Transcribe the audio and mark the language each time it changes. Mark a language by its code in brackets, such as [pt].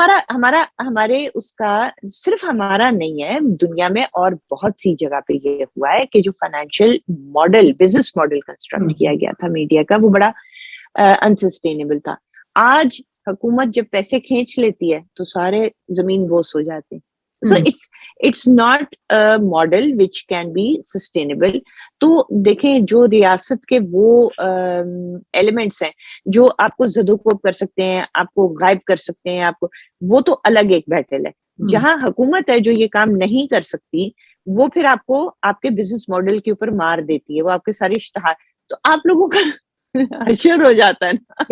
[hi] हमारे उसका सिर्फ हमारा नहीं है, दुनिया में और बहुत सी जगह पे ये हुआ है कि जो financial model, business model construct किया गया था मीडिया का, वो बड़ा अनसस्टेनेबल था। आज हुकूमत जब पैसे खींच लेती है तो सारे जमीन बोस हो जाते हैं। [en] So it's not a model which can be sustainable. [hi] तो देखें, जो रियासत के वो एलिमेंट्स हैं जो आपको ज़दोकोब कर सकते हैं, आपको गायब कर सकते हैं, आपको, वो तो अलग एक बैटल है। जहां हुकूमत है जो ये काम नहीं कर सकती, वो फिर आपको आपके बिजनेस मॉडल के ऊपर मार देती है, वो आपके सारे इश्तहार, तो आप लोगों का अशर हो जाता है ना।